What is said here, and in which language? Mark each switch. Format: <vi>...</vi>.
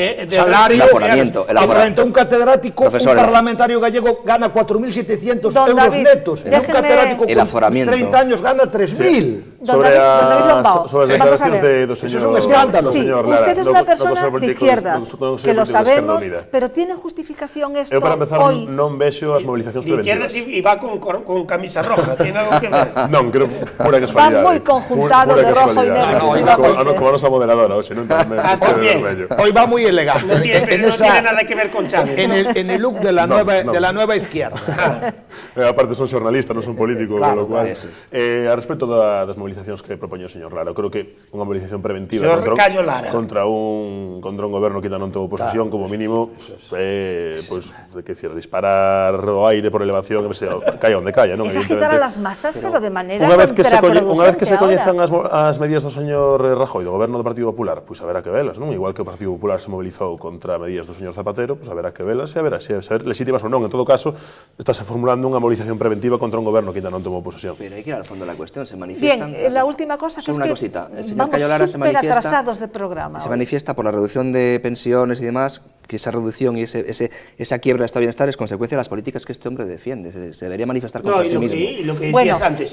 <es>Salario, frente a un catedrático, un parlamentario gallego gana 4.700 euros netos, un catedrático con 30 años gana 3.000. Sobre las declaraciones de dos señores. Eso es un escándalo. Sí, usted es una persona de izquierdas, que lo sabemos, pero tiene justificación esto hoy.</es> <gl>Eu, para empezar, non vexo as movilizacións preventivas.</gl> <es>De izquierdas e va con camisa roja, tiene algo que ver?</es> <gl>Non, creo, pura casualidade. Va moi conjuntado de rojo e negro. Como a nosa moderadora, hoxe, non?</gl> <es>Hoy va muy elegante. No tiene nada que ver con Chávez. En el look de la nueva izquierda.</es> <gl>Aparte son xornalistas, non son políticos,</gl> <es>con lo cual.</es> <gl>A respecto das movilizacións que propoñe o señor Lara, creo que unha movilización preventiva contra un goberno que ainda non tuvo posesión, como mínimo, pois, disparar o aire por elevación, caia onde caia, non?</gl> <es>Es agitar a las masas, pero de manera contraproducente.</es> <gl>Unha vez que se coñezan as medidas do señor Rajoy, do goberno do Partido Popular, pois haberá que velas, non? Igual que o Partido Popular se mobilizou contra medidas do señor Zapatero, pois haberá que velas e haberá se ser legítimas ou non. En todo caso, estáse formulando unha movilización preventiva contra un goberno que ainda non tomou posesión.</gl> <es>Pero hay que ir al fondo de la cuestión, se manifiestan... Bien, la última cosa que es que vamos súper atrasados de programa. Se manifiesta por la reducción de pensiones y demás, que esa reducción y esa quiebra de estado de bienestar es consecuencia de las políticas que este hombre defiende. Se debería manifestar contra sí mismo. Y lo que decías antes,</es>